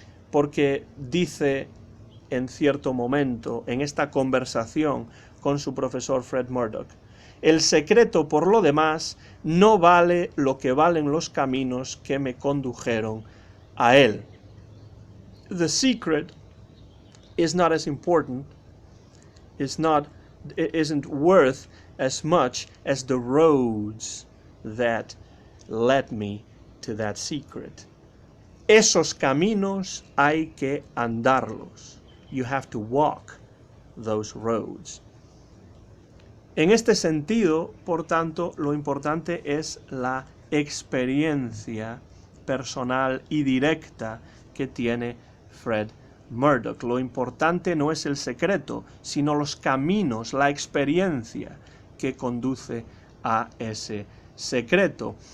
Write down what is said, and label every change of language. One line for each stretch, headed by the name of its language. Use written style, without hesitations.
Spanish: Porque dice en cierto momento, en esta conversación con su profesor Fred Murdoch, el secreto, por lo demás, no vale lo que valen los caminos que me condujeron a él.
English: The secret is not as important, isn't worth as much as the roads that led me to that secret.
Spanish: Esos caminos hay que andarlos.
English: You have to walk those roads.
Spanish: En este sentido, por tanto, lo importante es la experiencia personal y directa que tiene Fred Murdoch. Lo importante no es el secreto, sino los caminos, la experiencia que conduce a ese secreto.